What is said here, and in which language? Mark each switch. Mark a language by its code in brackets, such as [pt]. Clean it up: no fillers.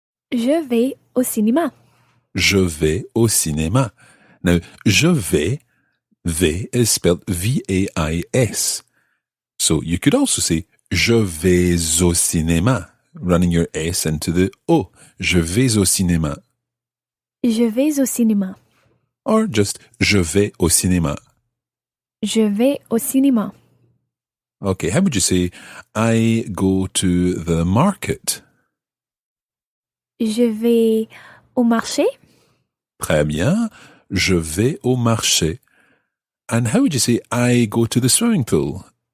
[fr] Je vais au cinéma. Je vais au cinéma. [en] Now, [fr] je vais [en] is spelled V-A-I-S. So you could also say, [fr] je vais au cinéma, [en] running your S into the O. [fr] Je vais au cinéma. Je vais au cinéma. [en] Or just, [fr] je vais au cinéma. Je vais au cinéma. [en] Okay, how would you say, I go to the market? [fr] Je vais au marché. Très bien. Je vais au marché. [en] And how would you say, I go to the swimming pool?